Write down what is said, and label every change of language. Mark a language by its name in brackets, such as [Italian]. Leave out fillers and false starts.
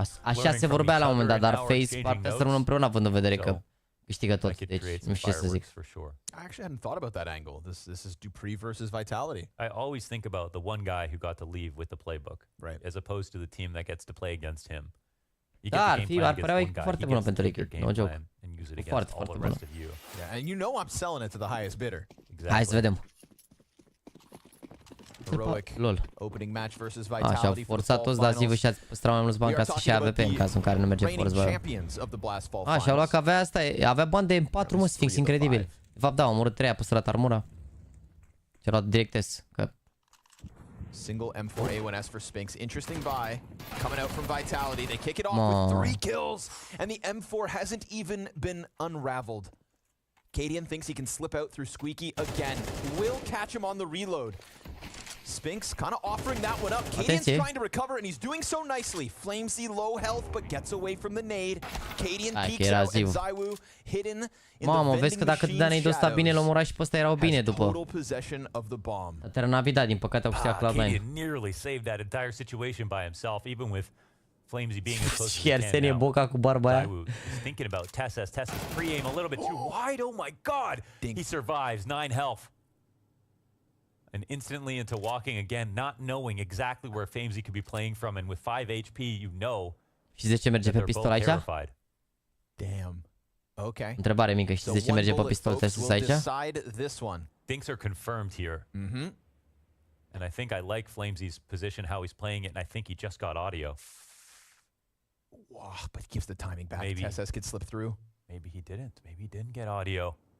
[Romanian] Așa se vorbea la un moment dat, dar Face partea să rămână împreună, având în vedere că câștigă tot, deci nu știu ce să zic. [English] I actually hadn't thought about that angle. This is Dupree versus Vitality. I always think about the one guy who got to leave with the playbook, right, as opposed to the team that gets to play against him. [Romanian] Da, ar părea o echipă foarte bună pentru Liquid, [English] no joke. [Romanian] Foarte, foarte bună. [English] Yeah, and you know I'm selling it to the highest bidder. [Romanian] Hai să vedem. [English] Heroic opening match versus Vitality. [Romanian] Așa, au forțat toți, dar Zivu și-a păstrat mai mulți bani ca să-și ia AWP în cazul în care nu merge forță, bă. Și-au luat că avea asta, avea bani de 4, mă, Sphinx, incredibil. De fapt, da, a omorât 3, a păstrat armura. Și-a luat direct S, că... [English] Single M4A1S for Spinks. Interesting buy coming out from Vitality. They kick it off with 3 kills, and the M4 hasn't even been unraveled. Cadian thinks he can slip out through Squeaky again. Will catch him on the reload. Spinks kind of offering that one up. Cadian's trying to recover, and he's doing so nicely. Flamesy low health, but gets away from the nade. Cadian peeks out, and ZywYY hidden in [Romanian] Mamă, vezi că dacă dădea nade-ul ăsta bine, l-a omorat și pe ăsta erau bine după. Dar n-a dat, din păcate, au câștigat Cloud9. [English] Cadian nearly saved that entire situation by himself, even with Flamesy being as close as he can now. [Romanian] Arsenie Boca cu barba aia. [English] ZywYY is thinking about Tessus. Tessus pre-aim a little bit too wide. Oh my god! He survives, 9 health. And instantly into walking again, not knowing exactly where Flamesy could be playing from, and with 5 HP, you know. [Romanian] Și zice merge pe pistol aici? [English] Damn. Okay. [Romanian] Întrebare mică, și zice merge pe pistol Tessus aici? [English] Things are confirmed here. And I think I like Flamesy's position, how he's playing it, and I think he just got audio. Wow, but he gives the timing back. Maybe TSS could slip through. Maybe he didn't. Maybe he didn't get audio.